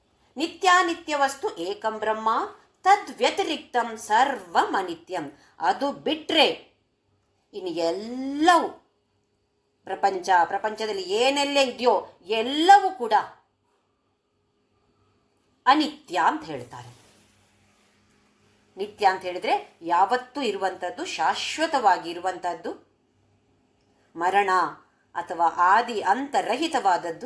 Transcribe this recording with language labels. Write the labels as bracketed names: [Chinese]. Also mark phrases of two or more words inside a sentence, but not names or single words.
[Sanskrit] ನಿತ್ಯಾನಿತ್ಯ ವಸ್ತು ಏಕಂ ಬ್ರಹ್ಮ ತದ್ವ್ಯತಿರಿಕ್ತಂ ಸರ್ವಂ ಅನಿತ್ಯಂ. [Kannada] ಅದು ಬಿಟ್ಟರೆ ಇನ್ನು ಎಲ್ಲವೂ ಪ್ರಪಂಚದಲ್ಲಿ ಏನೆಲ್ಲ ಇದೆಯೋ ಎಲ್ಲವೂ ಕೂಡ ಅನಿತ್ಯ ಅಂತ ಹೇಳ್ತಾರೆ. ನಿತ್ಯ ಅಂತ ಹೇಳಿದ್ರೆ ಯಾವತ್ತೂ ಇರುವಂಥದ್ದು, ಶಾಶ್ವತವಾಗಿ ಇರುವಂಥದ್ದು, ಮರಣ ಅಥವಾ ಆದಿ ಅಂತರಹಿತವಾದದ್ದು.